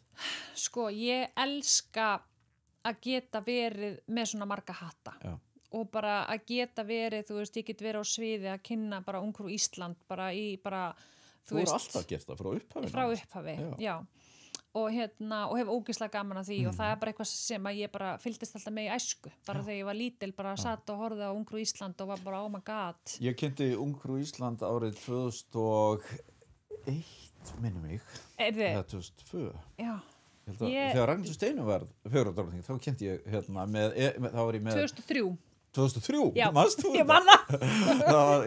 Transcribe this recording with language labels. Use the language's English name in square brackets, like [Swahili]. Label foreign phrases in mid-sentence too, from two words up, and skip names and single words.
[Icelandic] Sko, ég elska að geta verið með svona marga hatta og bara að geta verið, þú veist, ég get verið á sviði að kynna bara Ungfrú Ísland bara í bara, þú veist. Þú alltaf gert það frá upphafi? Frá upphafi, já. Og hef ógeðslega gaman að því og það bara eitthvað sem að ég bara fylgdist alltaf með í æsku, bara þegar ég var lítil bara satt og horfði á Ungfrú Ísland og var bara [English] oh my god. [Icelandic] Ég kynnti Ungfrú Ísland árið 2001 minnum mig, eða 2002 þegar Ragnhildur Steinu var fegurðardrottning, þá kynnti ég þá var ég með 2003, já, manstu ég man það